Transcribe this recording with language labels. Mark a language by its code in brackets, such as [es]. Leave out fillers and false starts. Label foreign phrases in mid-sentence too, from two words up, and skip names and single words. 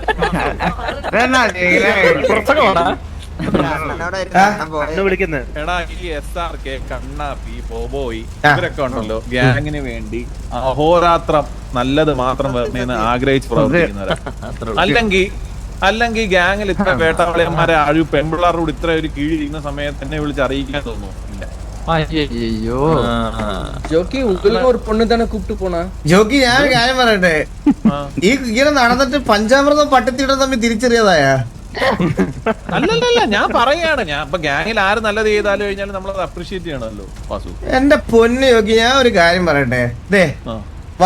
[ml] എടാ ഈ SRK, കണ്ണാപ്പി, ബോബോയ് ഇവരൊക്കെ ഉണ്ടല്ലോ ഗ്യാങ്ങിന് വേണ്ടി അഹോരാത്രം നല്ലത് മാത്രം വരണമെന്ന് ആഗ്രഹിച്ച് പ്രവർത്തിക്കുന്നവരാ. അല്ലെങ്കിൽ ഗ്യാങ്ങിൽ ഇത്ര വേട്ടാവളിയന്മാരെ പെൺപിള്ളാരോട് ഇത്ര ഒരു കീഴിരിക്കുന്ന സമയത്ത് എന്നെ വിളിച്ച് അറിയിക്കാൻ തോന്നുന്നു. [ta] ஜோக்கி உங்களுக்கு ஒரு பொண்ணு தானே கூப்பிட்டு போனா? [ml] ജോക്കി ഞാൻ ഒരു കാര്യം പറയട്ടെ. ഈ ഇങ്ങനെ നടന്നിട്ട് പഞ്ചാമൃതം പട്ടത്തിയുടെ തമ്മിൽ തിരിച്ചറിയാതായ? അല്ലല്ല ഞാൻ പറയാണ്. ഞാൻ ഇപ്പൊ ഗ്യാങ്ങിൽ ആര് നല്ലത് ചെയ്താലും കഴിഞ്ഞാലും നമ്മളത് അപ്രീഷിയേറ്റ് ചെയ്യണമല്ലോ വാസു. എന്റെ പൊന്ന് ജോക്കി ഞാൻ ഒരു കാര്യം പറയട്ടെ.